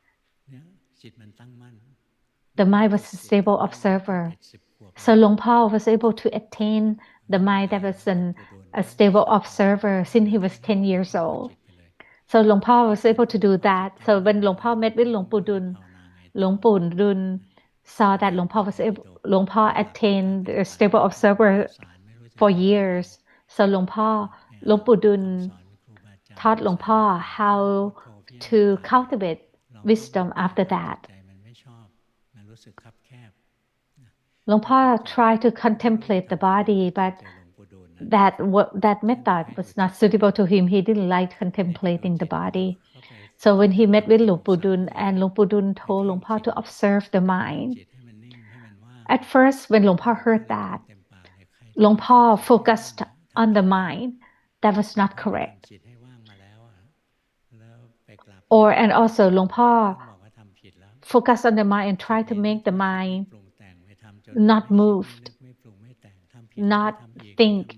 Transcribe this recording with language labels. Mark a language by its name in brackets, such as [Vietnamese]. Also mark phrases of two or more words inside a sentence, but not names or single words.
[English] The mind was a stable observer. So Luang Po was able to attain the mind that was a stable observer since he was 10 years old. So Luang Po was able to do that. So when Luang Po met with Luang Pu Dun, Luang Pu Dun saw that Luang Po was able, Luang Po attained a stable observer for years. So Luang Pu Dun taught Luang Po how to cultivate wisdom after that. Luang Po tried to contemplate the body, but that method was not suitable to him. He didn't like contemplating the body. So when he met with Luang Pu Dun, and Luang Pu Dun told Luang Po to observe the mind. At first, when Luang Po heard that, Luang Po focused on the mind. That was not correct. And also Luang Po focused on the mind and tried to make the mind not moved, not think.